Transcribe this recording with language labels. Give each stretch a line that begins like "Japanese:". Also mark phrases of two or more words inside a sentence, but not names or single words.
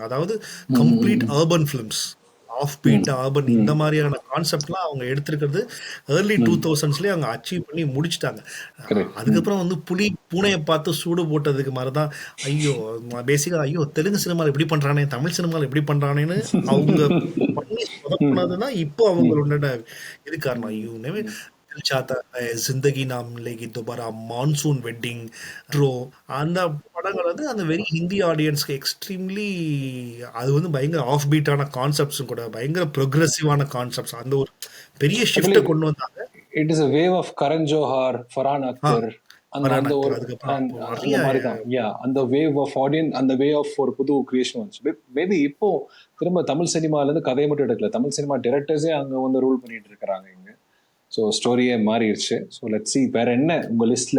Tamil: அதாவது
English: complete urban films, off beat urban
Tamil: இந்த மாதிரியான கான்செப்ட்லாம் அவங்க எடுத்திருக்கிறது ஏர்லி 2000s அவங்க அச்சீவ் பண்ணி முடிச்சிட்டாங்க. அதுக்கப்புறம் வந்து பூனையை பார்த்து சூடு போட்டதுக்கு மாதிரிதான் பேசிக்கா தெலுங்கு சினிமாவில் எப்படி பண்றானே, தமிழ் சினிமாவில் எப்படி பண்றானேன்னு அவங்க பண்ணி சொதப்புனதுதான் இப்போ அவங்களோட இது காரணம்.
Hindi: चाहता है जिंदगी नाम लेगी दोबारा,
Tamil: மான்சூன் வெட்டிங், ட்ரோ, அந்த படங்கள் வந்து அந்த
English: very Hindi audienceskku extremely
Tamil: அது வந்து பயங்கர
English: off beatஆன
Tamil: கான்செப்ட்ஸும் கூட பயங்கர
English: progressiveஆன concepts.
Tamil: அந்த ஒரு பெரிய ஷிஃப்ட்டை கொண்டு வந்தாங்க.
English: it is a wave of
Tamil: கரண் ஜோஹார், ஃபர்ஹான் அக்தர், அந்த
English: wave of audience,
Tamil: அந்த
English: way of
Tamil: ஒரு புது கிரியேஷன் வந்துச்சு. மேபி இப்போ திரும்ப தமிழ் சினிமால இருந்து கதையை மட்டும் எடுக்கல, தமிழ் சினிமா டைரக்டர்ஸே அங்க வந்து ரூல் பண்ணிட்டு இருக்கிறாங்க இங்க. ஸோ ஸ்டோரியே மாறிடுச்சு.
English: so let's see
Tamil: வேற என்ன உங்க லிஸ்ட்ல.